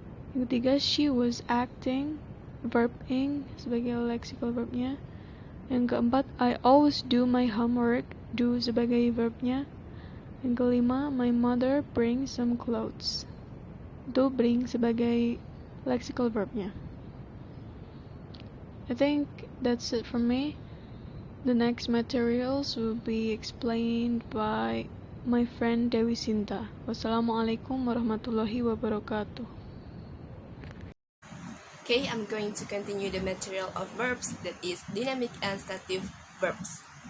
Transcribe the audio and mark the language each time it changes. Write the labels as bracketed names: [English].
[Indonesian] Yang ketiga, [English] she was acting. [Indonesian] Verb ing sebagai lexical verbnya. Yang keempat, [English] I always do my homework. [Indonesian] Do sebagai verbnya. Yang kelima, [English] my mother brings some clothes. [Indonesian] Itu bring sebagai lexical verbnya. [English] I think that's it from me. The next materials will be explained by my friend Dewi Sinta. [Arabic] Wassalamualaikum warahmatullahi wabarakatuh. [English] Okay, I'm going to continue the material of verbs, that is dynamic and stative verbs.